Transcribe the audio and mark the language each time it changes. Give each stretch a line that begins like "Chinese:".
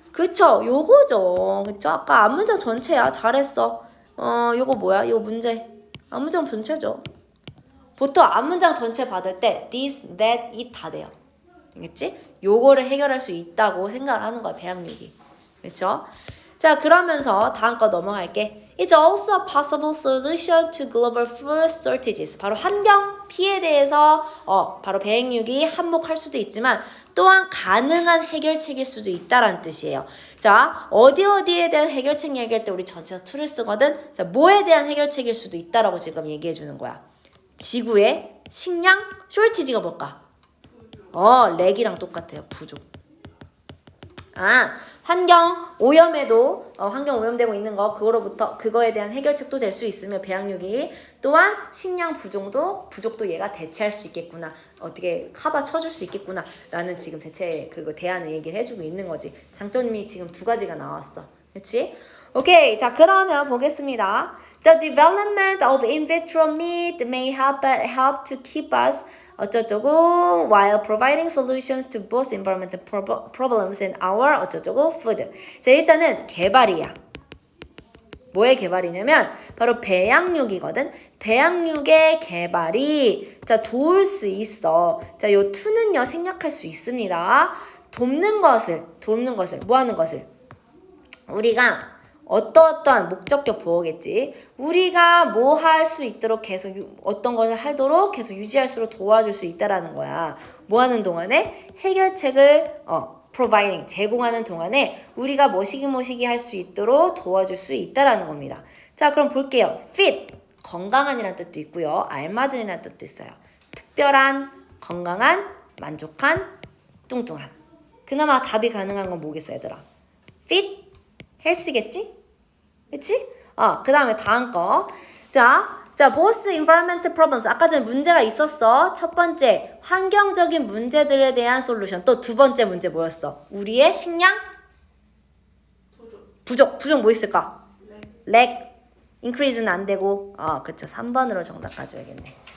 Korean: 그쵸, 요거죠. 그쵸? 아까 앞문장 전체야. 잘했어. 요거 뭐야? 이거 문제. 앞문장 전체죠. 보통 앞문장 전체 받을 때 this, that, it 다 돼요. 알겠지? 요거를 해결할 수 있다고 생각을 하는 거야, 배양육이. 그쵸? 자, 그러면서 다음 거 넘어갈게.
English: It's also a possible solution to global food shortages.
Korean: 바로 환경 피해에 대해서 바로 배양육이 한몫할 수도 있지만 또한 가능한 해결책일 수도 있다라는 뜻이에요. 자, 어디에 대한 해결책 얘기할 때 우리 전체가 to를 쓰거든. 자, 뭐에 대한 해결책일 수도 있다라고 지금 얘기해 주는 거야. 지구의 식량 shortage가 뭘까? 렉이랑 똑같아요. 부족. 환경 오염에도 환경 오염되고 있는 거 그거에 대한 해결책도 될 수 있으며 배양육이 또한 식량 부족도 얘가 대체할 수 있겠구나. 어떻게 커버 쳐줄 수 있겠구나. 라는 지금 대체 대안을 얘기를 해주고 있는 거지. 장점이 지금 두 가지가 나왔어. 그렇지? 오케이. 자, 그러면 보겠습니다.
English: The development of in vitro meat may help to keep us
Korean: 어쩌저고
English: while providing solutions to both environmental problems and our 어쩌저고 food.
Korean: 자, 일단은 개발이야. 뭐의 개발이냐면 바로 배양육이거든. 배양육의 개발이 자 도울 수 있어. 자, 요 to는요 생략할 수 있습니다. 돕는 것을 뭐 하는 것을 우리가 어떠한 목적격 보호겠지. 우리가 뭐 할 수 있도록 계속 어떤 것을 하도록 계속 유지할수록 도와줄 수 있다라는 거야. 뭐 하는 동안에 해결책을 providing 제공하는 동안에 우리가 뭐시기 할 수 있도록 도와줄 수 있다라는 겁니다. 자, 그럼 볼게요. fit 건강한이라는 뜻도 있고요. 알맞은이라는 뜻도 있어요. 특별한, 건강한, 만족한, 뚱뚱한. 그나마 답이 가능한 건 뭐겠어, 얘들아? fit, health겠지? 그치? 그 다음에 다음 거.
English: 자, both environmental problems.
Korean: 아까 전에 문제가 있었어. 첫 번째, 환경적인 문제들에 대한 솔루션. 또 두 번째 문제 뭐였어? 우리의 식량? 부족 뭐 있을까? 렉. increase는 안 되고. 그쵸. 3번으로 정답 가져야겠네.